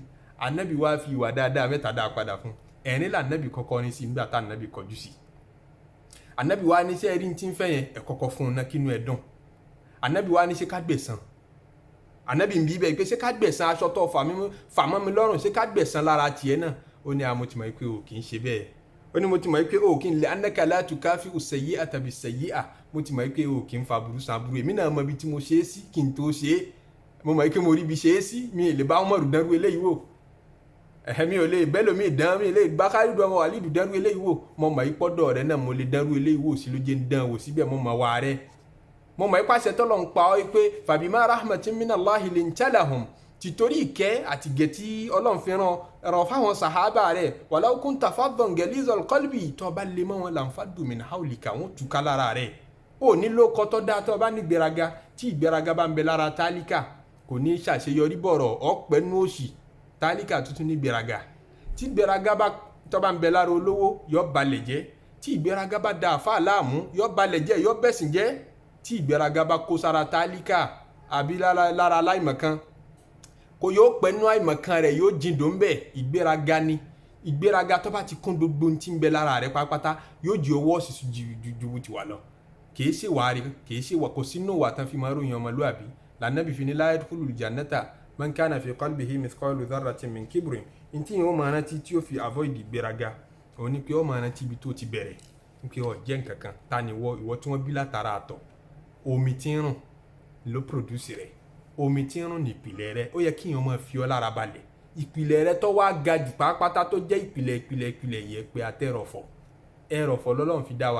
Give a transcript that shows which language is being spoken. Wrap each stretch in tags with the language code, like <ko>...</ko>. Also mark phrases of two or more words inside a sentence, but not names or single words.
<yo>Annabi wá fi ìwà dáadáa mẹ́ta dáa padà fún ẹ̀rín là Annabi kọ́kọ́ ní sí nígbà tá Annabi kọjú sí. Annabi wá ní ṣe rí tí ń fẹ́ yẹn ẹ̀ kọ́kọ́ fún un náà kínú ẹ̀ dùn. Annabi wá ní ṣe ká gbẹ̀san. Annabi ń bí bẹ́ẹ̀ pé ṣe ká gbẹ̀san aṣọ tó fàmọ́ mi lọ́rùn ṣe ká gbẹ̀san lára tiẹ̀ náà. Ó ní mo ti mọ̀ pé o kì í ṣe bẹ́ẹ̀. Ó ní mo ti mọ̀ pé o kì í lè</yo> <ar>إنك لا تكافئ السيئة بالسيئة.</ar> <yo>Mo ti mọ̀ pé o kì í fa burú san burú. Èmi náà mọ ibi tí mo ṣe é sí kí n tó ṣe é. Mo mọ̀ pé mo rí ibi ṣe é sí mi lè bá Umaru dánrú eléyìí wò. Mi ò lè bẹ́ẹ̀ lómi ìdán mi lè bá Khalidu ọmọ Walidu dánrú eléyìí wò. Mo mọ̀ ìpọ́dọ̀ rẹ náà mo lè dánrú eléyìí wò sí ló jẹ́ ń dán wò síbẹ̀ mo mọ̀ wà rẹ. Mo mọ̀ ìpàṣẹ tọ́lọ̀ ń pa ọ́ pé</yo> <ar>فبما رحمة من الله لنت لهم</ar> <yo>títorí ìkẹ́ àti gẹ̀tí Ọlọ́run fi ràn fáwọn sàhábà rẹ̀</yo> <ar>ولو كنت فظا غليظ القلب</ar> <yo>tó bá lè mọ́ wọn</yo> <ar>لانفضوا من حولك</ar> <yo>wọn túká lára rẹ̀. Ó nílò kọ́tọ́ dá tó bá ní gbéraga tí ìgbéraga bá ń bẹ lára tálíkà kò ní ṣàṣeyọrí bọ̀rọ̀ ọ̀pẹ́ nú òṣì. Tálíkà tuntun ní gbéraga tí gbéraga bá tó bá ń bẹ lára olówó yọ balẹ̀ jẹ́, tí ìgbéraga bá da àfáà láàmú yọ balẹ̀ jẹ́ yọ bẹ̀sìn jẹ́, tí ìgbéraga bá kó sára tálíkà àbí lára aláìmọ̀kan kò yóò pẹ́ nú àìmọ̀kan rẹ̀ yóò jìn dòun bẹ́ẹ̀. Ìgbéraga ni ìgbéraga tó bá ti kún gbogbo ohun tí ń bẹ lára rẹ̀ pátápátá yóò di owó ọ̀sìsì ju ti wà lọ. Kìí ṣe wà rí kìí ṣe wà kò sínú wà tán fi máa ròyìn ọmọlúwàbí. L'Annabi fi ní</yo> <ar>لا يدخل الجنة من كان في قلبه مثقال ذرة من كبر.</ar> <yo>Ntí yẹn ó máa rántí tí ó fi avoid ìgbéraga òun ni pé ó máa rántí ibi tó ti bẹ̀rẹ̀ pé ó jẹ́ nǹkankan ta ni ìwọ tí wọ́n bí látara àtọ̀. Omi tí ń rùn ló produce rẹ̀, omi tí ń rùn ní ìpìlẹ̀ rẹ̀. Ó yẹ kí èèyàn máa fi ọ́ lára balẹ̀. Ìpìlẹ̀ rẹ̀ tó wá ga jù pátá tó jẹ́ ìpìlẹ̀ yẹ pé àtẹ̀rọ̀fọ̀ ẹ̀rọ̀fọ̀ lọ́lọ́run fi dá wa.</yo>